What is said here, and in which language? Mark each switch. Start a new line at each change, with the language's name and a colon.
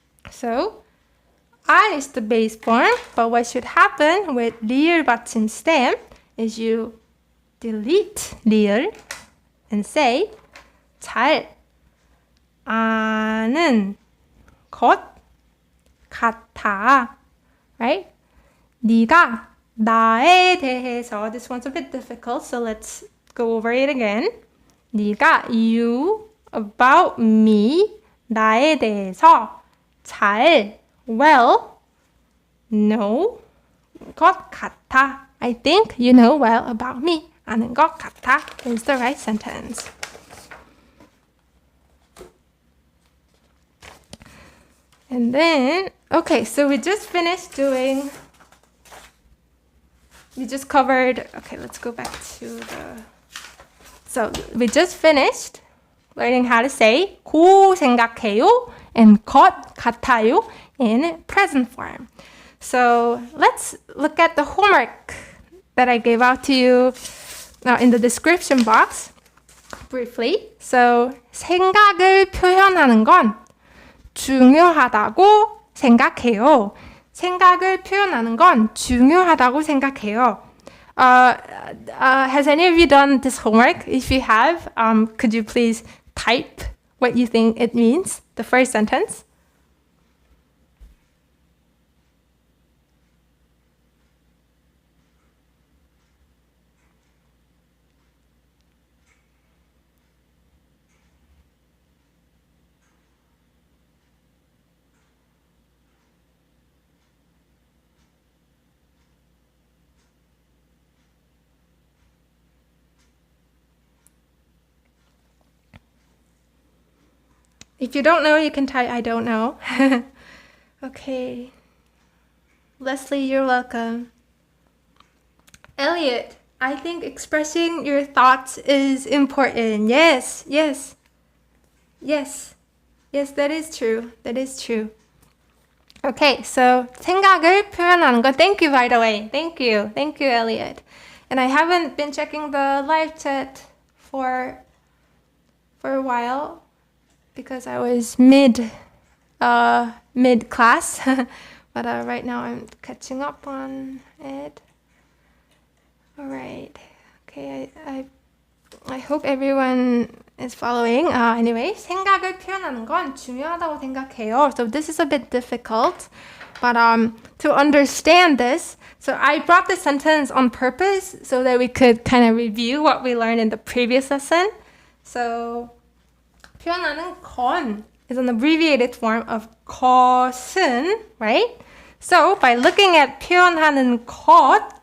English: So, I is the base form, but what should happen with 리을 받침 stem is you delete 리을 and say
Korean: 잘 아는 것 같아,
English: right?
Korean: 네가 나에 대해서,
English: this one's a bit difficult, so let's go over it again.
Korean: 네가
English: you about me,
Korean: 나에 대해서 잘
English: well know
Korean: 것 같아.
English: I think you know well about me.
Korean: 아는 것 같아
English: is the right sentence. And then, okay, so we just finished doing, we just covered, okay, let's go back to the, so we just finished learning how to say 고 생각해요 and 것 같아요 in present form. So let's look at the homework that I gave out to you in the description box briefly.
Korean: So 생각을 표현하는 건 중요하다고 생각해요. 생각을 표현하는 건 중요하다고 생각해요.
English: Has any of you done this homework? If you have, could you please type what you think it means, the first sentence? If you don't know, you can type I don't know. Okay. Leslie, you're welcome. Elliot, I think expressing your thoughts is important. Yes, that is true. Okay, so
Korean: 생각을 표현하는 거.
English: Thank you, by the way. Thank you, Elliot. And I haven't been checking the live chat for a while because I was mid class, but right now I'm catching up on it. All right. Okay, I hope everyone is following. Anyway,
Korean: 생각을 표현하는 건 중요하다고 생각해요.
English: So this is a bit difficult, but to understand this, so I brought this sentence on purpose so that we could kind of review what we learned in the previous lesson. So
Korean: 표현하는 건
English: is an abbreviated form of 것은, right? So by looking at
Korean: 표현하는 것,